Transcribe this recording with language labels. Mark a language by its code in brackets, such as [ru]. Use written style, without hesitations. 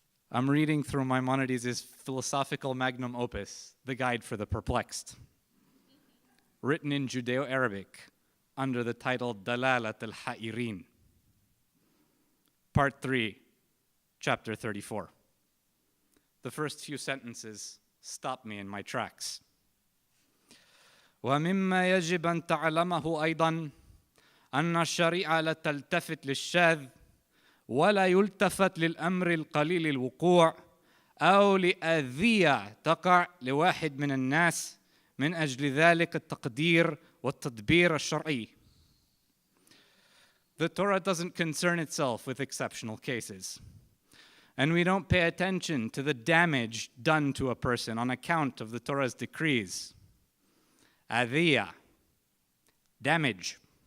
[en] I'm reading through Maimonides' philosophical magnum opus, The Guide for the Perplexed, written in Judeo-Arabic under the title Dalalat al-Ha'irin. Part 3, Chapter 34. The first few sentences stop me in my tracks. [ar] ومما يجب أن تعلمه أيضا أن الشريعة لا تلتفت للشاذ ولا يلتفت للأمر القليل الوقوع أو لأذية تقع لواحد من الناس من أجل ذلك التقدير والتدبير الشرعي. [en] The Torah doesn't concern itself with exceptional cases. And we don't pay attention to the damage done to a person on account of the Torah's decrees. Adhiya, damage.